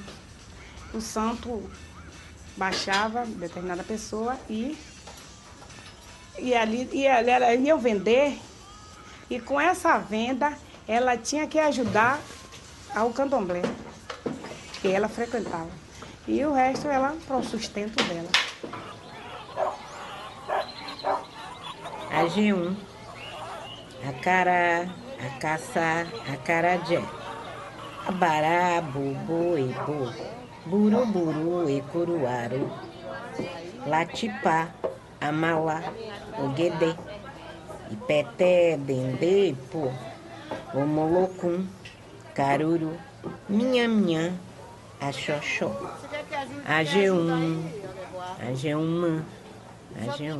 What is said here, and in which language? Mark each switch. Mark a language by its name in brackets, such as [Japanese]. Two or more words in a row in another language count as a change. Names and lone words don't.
[Portuguese] O santo baixava determinada pessoa e ela ia vender, e com essa venda ela tinha que ajudar ao candomblé que ela frequentava. E o resto ela para o sustento dela. Ajeum, acará, acaçá, acarajé, abará, bubu, ebu, buruburu, ecuruaru, latipá, amalá, oguedê, ipeté, dendê, pô, omolocum, caruru, minha, axoxó, ajeum, ajeumã, ajeum.